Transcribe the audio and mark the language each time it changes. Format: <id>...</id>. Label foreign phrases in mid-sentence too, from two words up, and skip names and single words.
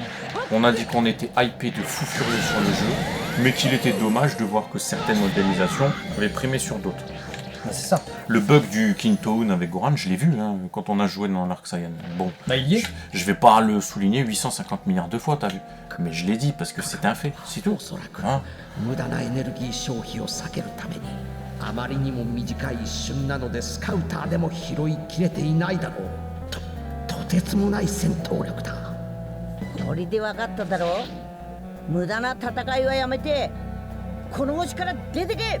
<fr>On a dit qu'on était hypé de fou furieux sur le jeu, mais qu'il était dommage de voir que certaines modélisations avaient primé sur d'autres. Bah, c'est ça. Le bug du Kintoon avec Goran, je l'ai vu hein, quand on a joué dans l'Arc Saiyan. Bon, Bah il y est. je vais pas le souligner 850 milliards de fois, t'as vu. Mais je l'ai dit parce que c'est un fait, c'est tout.</fr> <ja>おそらく</ja> <fr>Hein</fr> <ja>無駄なエネルギー消費を避けるためにあまりにも短い一瞬なのでスカウターでも拾いきれていないだろう。とてつもない戦闘力だ。これで分かっただろう。無駄な戦いはやめてこの星から出てけ。</ja>